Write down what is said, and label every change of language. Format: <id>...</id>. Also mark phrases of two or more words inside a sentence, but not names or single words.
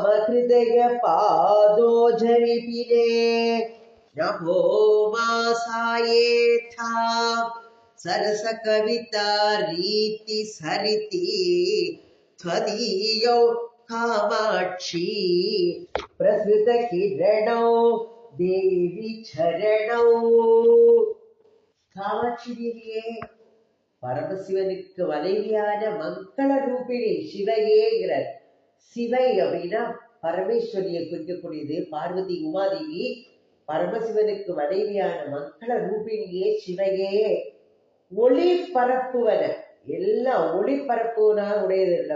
<sa>हृदय पादोजविपिने नभो मासायेथा सरसकविता रीति सरिति त्वदीयौ कामाक्षी प्रसृत किरणौ देवी चरणौ</sa> <ta>காமாட்சி தேவியே, பரமசிவனுக்கு மனைவியான மங்கள ரூபிணி சிவையேங்கிறார். சிவை அப்படின்னா பரமேஸ்வரியை குறிக்கக்கூடியது. பார்வதி உமாதேவி பரமசிவனுக்கு மனைவியான மங்கள ரூபிணியே சிவையே, ஒளி பரப்புவன, எல்லாம் ஒளி பரப்புவனா உடையது இல்லை.</ta>